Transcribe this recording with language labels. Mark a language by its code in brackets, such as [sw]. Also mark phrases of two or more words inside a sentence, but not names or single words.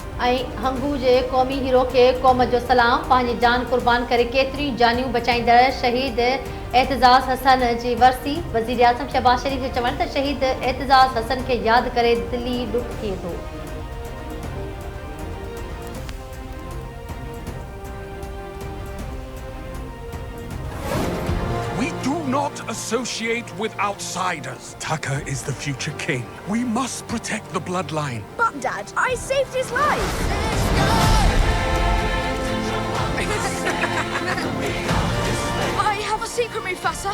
[sd] हंगू जे क़ौमी हीरो के क़ौम जो सलाम। पंहिंजी जान कुर्बान करे केतिरी जानियूं बचाईंदड़ शहीद एतजाज़ हसन जी वरसी। वज़ीर आज़म शहबाज शरीफ़ जो चवण त शहीद एतजाज़ हसन खे यादि करे दिली ॾुख थिए थो। [en] We do not associate with outsiders. Tucker is the future king. We must protect the bloodline. But, Dad, I saved his life. I have a secret, Mufasa.